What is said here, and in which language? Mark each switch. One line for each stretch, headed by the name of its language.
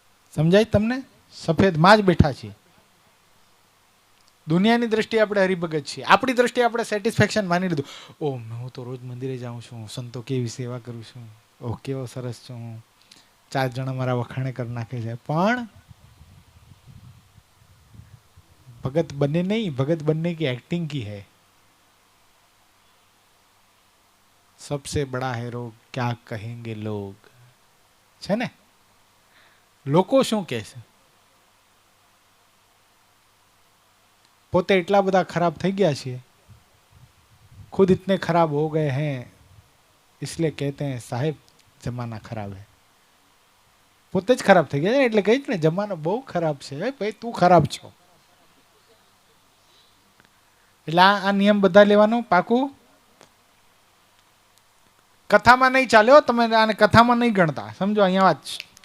Gujarati: સમજાય તમને? સફેદમાં જ બેઠા છીએ. દુનિયાની દ્રષ્ટિએ આપણે હરિભગત છીએ, આપણી દ્રષ્ટિએ આપણે સેટિસ્ફેક્શન માની લીધું. ઓહ, હું તો રોજ મંદિરે જાઉં છું, સંતો કેવી સેવા કરું છું, ઓહ કેવો સરસ છું હું, 4 જણા મારા વખાણે કરી નાખે છે.
Hindi: પણ भगत बनने नहीं, भगत बनने की एक्टिंग की है. सबसे बड़ा हीरो क्या कहेंगे लोग,
Gujarati: છે ને? લોકો શું કહેશે? પોતે એટલા બધા ખરાબ થઈ ગયા છીએ,
Hindi: खुद इतने खराब हो गए हैं, इसलिए कहते हैं साहेब जमाना खराब है.
Gujarati: પોતે જ ખરાબ થઈ ગયા એટલે કહી ને જમાનો બહુ ખરાબ છે. ભાઈ તું ખરાબ છો. એટલે આ નિયમ બધા લેવાનો પાકું. કથામાં નહીં ચાલે હો, તમે આને કથામાં નહીં ગણતા, સમજો અહીંયા વાત છે.